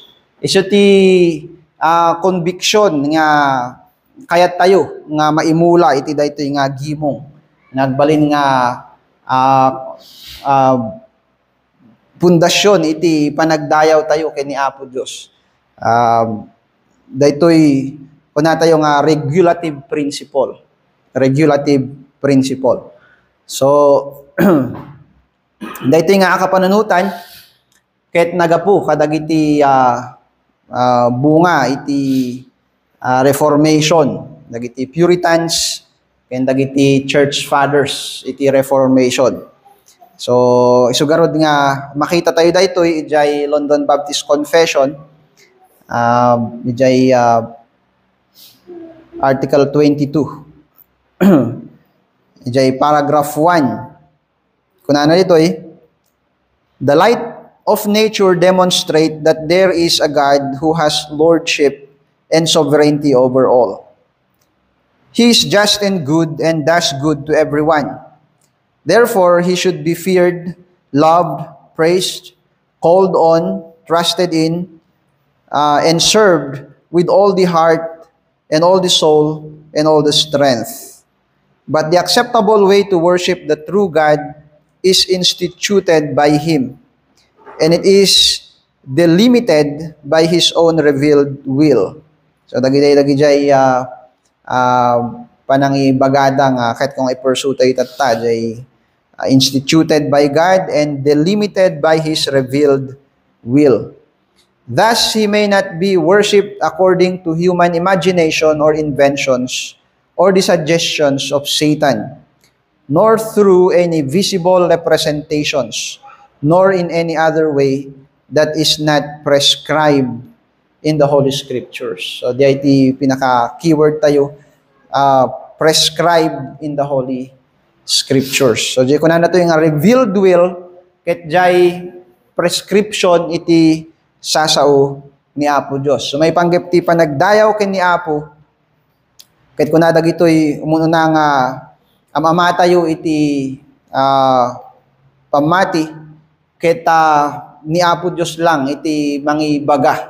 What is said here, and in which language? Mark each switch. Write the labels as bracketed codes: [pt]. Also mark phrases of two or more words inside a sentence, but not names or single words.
[ilo] Isu ti conviction nga kayat tayo nga maimula iti daytoy nga gimong nagbalin nga pundasyon iti panagdayaw tayo ken ni Apo Dios. Daytoy kuna tayo nga [en] regulative principle. Regulative principle. [ilo] So daytoy nga kapanunutan ket nagapu kadagiti bunga iti Reformation, dagiti Puritans, ken dagiti [en] Church Fathers [ilo] iti Reformation. So isugarod nga makita tayo daytoy ijay London Baptist Confession, ijay Article 22. Ijay paragraph 1. Kunana ditoy, [en] the light of nature demonstrate that there is a God who has lordship and sovereignty over all. He is just and good and does good to everyone. Therefore, he should be feared, loved, praised, called on, trusted in, and served with all the heart and all the soul and all the strength. But the acceptable way to worship the true God is instituted by him, and it is delimited by his own revealed will. [ilo] So dagiti panangibagada nga kahit kung i-pursue tayo tatta jay [en] instituted by God and delimited by his revealed will. Thus he may not be worshipped according to human imagination or inventions or the suggestions of Satan, nor through any visible representations, nor in any other way that is not prescribed in the Holy Scriptures. [ilo] So, di pinaka-keyword tayo, [en] prescribed in the Holy Scriptures. [ilo] So, di ko na ito yung [en] revealed will, [ilo] ket jay prescription iti sasao ni Apo Dios. So, may panggap ti panagdayaw ken ni Apo, ket kunadag ito'y umununa nga amamatayo iti pamati, ket ni Apo Dios lang iti mangibaga.